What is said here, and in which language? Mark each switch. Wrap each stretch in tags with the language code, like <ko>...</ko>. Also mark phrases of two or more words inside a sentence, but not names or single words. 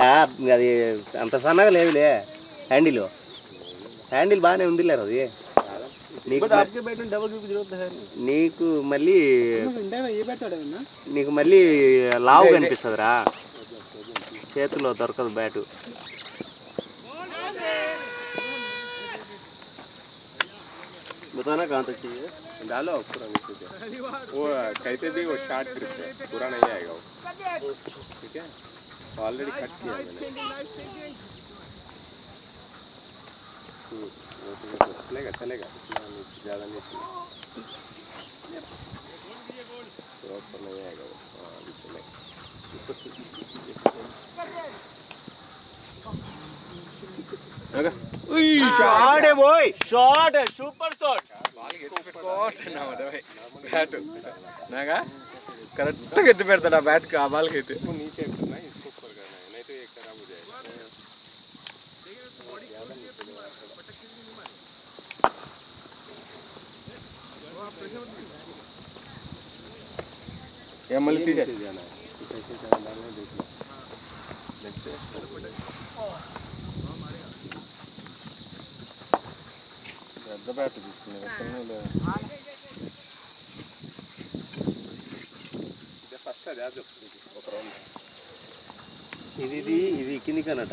<te>అది అంత సన్నగా లేదులే, హ్యాండిల్ బాగానే ఉంది లేరు. అది నీకు మళ్ళీ లావు కనిపిస్తుందిరా, చేతిలో దొరకదు బ్యాటు.</te> <hi>बताना कहाँ तक चाहिए? डालो पूरा नीचे से, वो कैसे भी वो</hi> <en>short grip</en> <hi>है, पूरा नहीं आएगा वो, ठीक है?</hi> <en>already cut</en> <hi>किया मैंने। चलेगा चलेगा, ज़्यादा नहीं ऊपर नहीं आएगा वो, हाँ अभी चलेगा।</hi> <en>shot boy, shot, super shot.</en> <te>బ్యాట్ నాగా కరెక్ట్గా ఎత్తి పెడతాడు ఆ బ్యాట్కి, ఆ బాల్కి అయితే</te> <hi>నీचे करना है, इसको ऊपर करना है, नहीं तो ये खराब हो जाएगा. ये मल्ली जाना है, कैसे डालना है देख लो.</hi> <te>పెద్ద బ్యాట్ తీసుకున్నాను ఫస్ట్ అది ఒక రౌండ్. ఇది కిందికి అన్నట,</te>